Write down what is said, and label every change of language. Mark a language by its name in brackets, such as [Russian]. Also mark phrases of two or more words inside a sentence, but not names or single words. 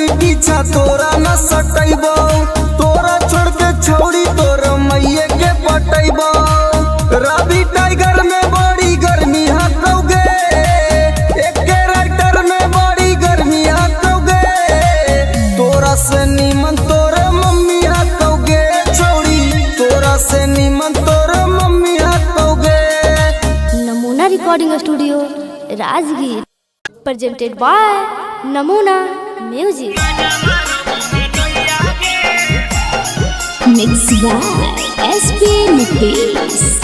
[Magahi] पीछा तोरा न सटैबो तोरा छोड़ के छौड़ी तोर मैये के पटैबो रवि टाइगर में बड़ी गर्मी हकोगे एक राइटर में बड़ी गर्मी हकोगे तोरा से नीमन तोर मम्मी हकोगे छौड़ी तोरा से नीमन तोर मम्मी हकोगे [English] Namuna Recording Studio Rajgir. presented by Namuna Music. Mixed by SP Nitish.